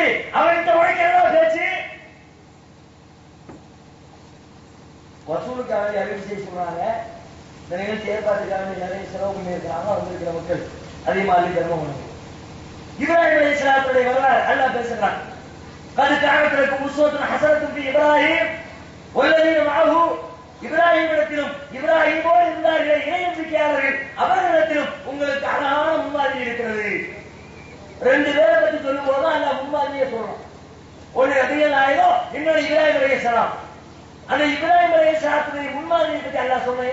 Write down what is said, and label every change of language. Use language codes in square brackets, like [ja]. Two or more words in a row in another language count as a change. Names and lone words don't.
[ta] அவன்கிட்ட உழைக்கிறதா பேச்சு. வசூலுக்காக அறிவிச்சை சொல்றாங்க. இந்த நிகழ்ச்சி ஏற்பாட்டுக்காக நிறைய செலவு பண்ணியிருக்கிறாங்க. வந்திருக்கிற மக்கள் அதிகமா அள்ளி தர்மம் பண்ணுங்க. இப்ராஹிம் அலைஹிஸ்ஸலாத்துடைய வரலாறு அல்லாஹ் பேசுறான். [ar] قد كانت لكم أسوة حسنة في إبراهيم والذين معه. [ta] இப்ராஹிமிடத்திலும் இப்ராஹிமோடு இருந்தார்களே இணை நம்பிக்கையாளர்கள், அவர்களிடத்திலும் உங்களுக்கு அழகான முன்மாதிரி இருக்கிறது. ரெண்டு பேரை பற்றி சொல்லும் போது அல்லாஹ் முன்மாதிரியே சொல்றோம். ஒன்று நபிகள் நாயகம், இன்னொரு இப்ராஹிம் அலைஹிஸ்ஸலாம். அந்த இப்ராஹிம் அலைஹிஸ்ஸலாத்துடைய முன்மாதிரியை பற்றி அல்லாஹ் சொல்றான்.